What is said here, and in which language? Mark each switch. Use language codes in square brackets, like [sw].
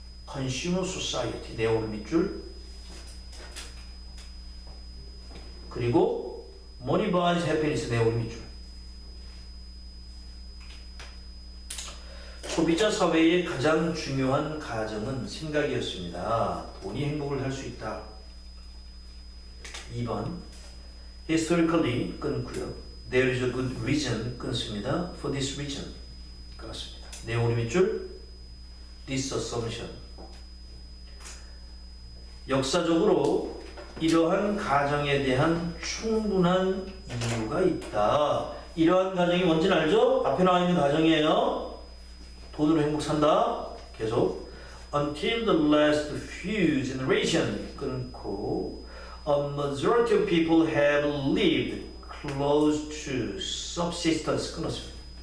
[en] Consumer Society [ko] 내용을 밑줄 그리고 [en] Money buys happiness 내용을 밑줄. [ko] 소비자 사회의 가장 중요한 가정은 생각이었습니다. 돈이 행복을 할 수 있다. 2번 Historically 끊고요. [en] There is a good reason [ko] 끊습니다. [en] For this reason [ko] 끊었습니다. 내용을 밑줄 [en] This assumption [ko] 역사적으로 이러한 가정에 대한 충분한 이유가 있다. 이러한 가정이 뭔지는 알죠? 앞에 나와 있는 가정이에요. 돈으로 행복 산다. [en] 계속 Until the last few generations [ko] 끊고 [en] A majority of people have lived close to subsistence [ko] 끊었습니다.